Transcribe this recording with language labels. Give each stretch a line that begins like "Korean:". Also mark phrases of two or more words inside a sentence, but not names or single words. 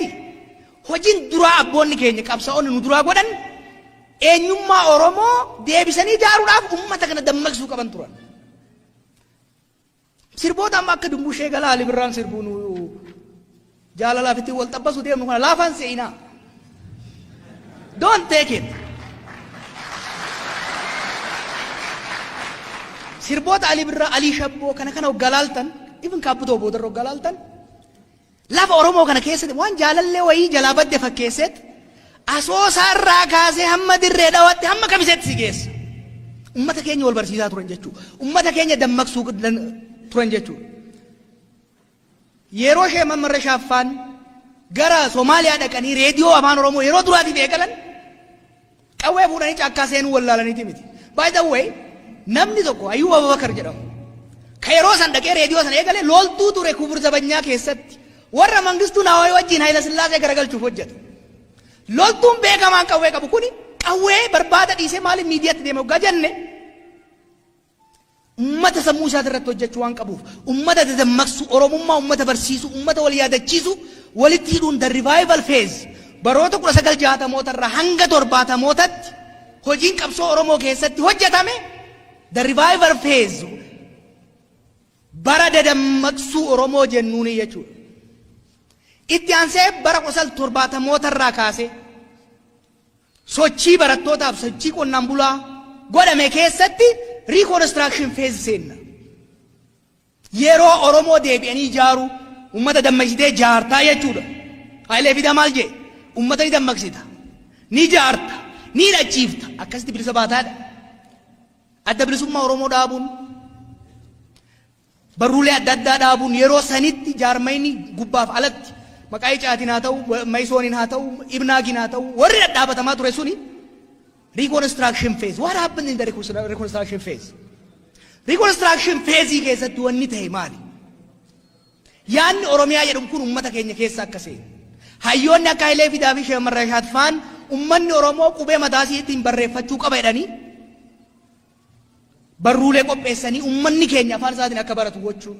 Oromo: Hojiin duraa abboonni keenya qabsaa'onni nu duraa godhan eenyummaa Oromoo deebisanii ijaaruudhaaf uummata kana dammaqsuu qaban turan. Sirboota amma akka dumbushee galaa Ali Birraan sirbuu nu jaalalaaf itti wal xabbasuu deemnu kana laafaan se'inaa.
English: Don't take it.
Oromo: Sirboota Ali Birraa, Ali Shabboo kana hoggalaaltan, even kaabbutoo boodarra hoggalaaltan. Lafa Oromoo kana keessatti waan jaalallee wayii jalaa badde fakkeessetti asoosaarraa kaasee hamma dirree dhawaatti hamma kamisetti si geessa. Uummata keenya wal barsiisaa turan jechuudha. Uummata keenya dammaqsuu turan jechuudha. Yeroo ishee Mammarra Shaaffaan gara Somaaliyaa dhaqanii reediyoo afaan Oromoo yeroo duraatiif eegalan qawwee fuudhanii caakkaa seenuu wallaalaniiti miti.
English: By the way,
Oromo: namni tokko Ayyuub Abubakar jedhamu ka yeroo san dhaqee reediyoo sana eegale loltuu ture Kubur Zabanyaa keessatti warra Mangistuu Naawwayii wajjin Hayila Sillaasee garagalchuuf hojjeta. Loltuun beekamaan qawwee qabu kuni qawwee barbaada dhiisee maaliif miidiyaatti deeme hoggaa jenne ummata sammuu isaati irratti hojjechuu waan qabuuf ummata dammaqsu Oromummaa ummata barsiisu ummata wal yaadachiisu walitti hidhuun
English: the revival phase
Oromo: baroota 1960 irraa hanga 70tti hojiin qabsoo Oromoo keessatti hojjetame
English: the revival phase
Oromo: bara dammaqsuu Oromoo jennuuni jechuudha. Itti aansee bara 1970 irraa kaasee sochii barattootaaf sochii qonnaan bulaa godhame keessatti
English: reconstruction phase
Oromo: seenna. Yeroo Oromoo deebi'anii ijaaru ummata dammaqsitee jaartaa jechuudha. Hayilee Fidaa maal jee ummata ni dammaqsita ni jaarta ni dhachiifta akkasitti bilisa baataadha. Adda bilisummaa Oromoo dhaabuun barruulee adda addaa dhaabuun yeroo sanitti jaarmayni gubbaaf alatti maqaa icaatiin haa ta'u Maysooniin haa ta'u Ibnaagiin haa ta'u warri dhadhaabatamaa ture suni
English: reconstruction phase. What happened in the reconstruction phase? Reconstruction phase
Oromo: keessatti wanni ta'e maali? Yaanni Oromiyaa jedhamu kun uummata keenya keessa akka seenu. Hayyoonni akka Hayilee Fidaa fi Sheek Marraa Shaatfaan uummanni Oromoo qubee mataasii ittiin barreeffachuu qaba jedhanii barruulee qopheessanii uummanni keenya afaan isaatiin akka baratu gochuun.